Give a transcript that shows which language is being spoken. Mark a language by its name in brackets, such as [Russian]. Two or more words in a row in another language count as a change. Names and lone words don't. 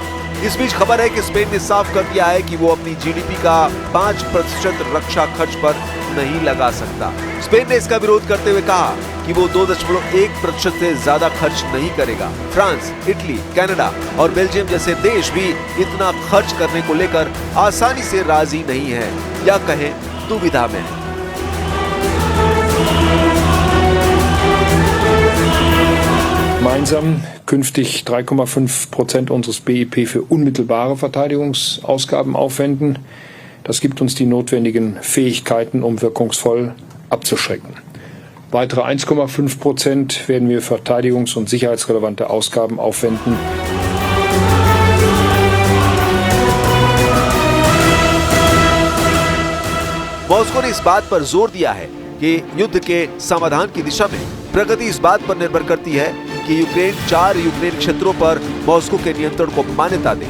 [Hindi] इस बीच खबर है कि स्पेन ने साफ कर दिया है कि वो अपनी जीडीपी का 5% रक्षा खर्च पर नहीं लगा सकता। स्पेन ने इसका विरोध करते हुए कहा कि वो 2.1% से ज्यादा खर्च नहीं करेगा। फ्रांस, इटली, कनाडा और बेल्जियम जैसे देश भी इतना खर्च करने को लेकर आसानी से राजी नहीं है, या कहें दुविधा में है। [German] Gemeinsam künftig 3,5% unseres BIP für unmittelbare Verteidigungsausgaben aufwenden. Das gibt uns die notwendigen Fähigkeiten, um wirkungsvoll abzuschrecken. Weitere 1,5% werden wir verteidigungs- und sicherheitsrelevante Ausgaben aufwenden. [Hindi] मॉस्को ने इस बात पर जोर दिया है कि युद्ध के समाधान की दिशा में प्रगति इस बात पर निर्भर करती है कि यूक्रेन 4 यूक्रेन क्षेत्रों पर मॉस्को के नियंत्रण को मान्यता दे।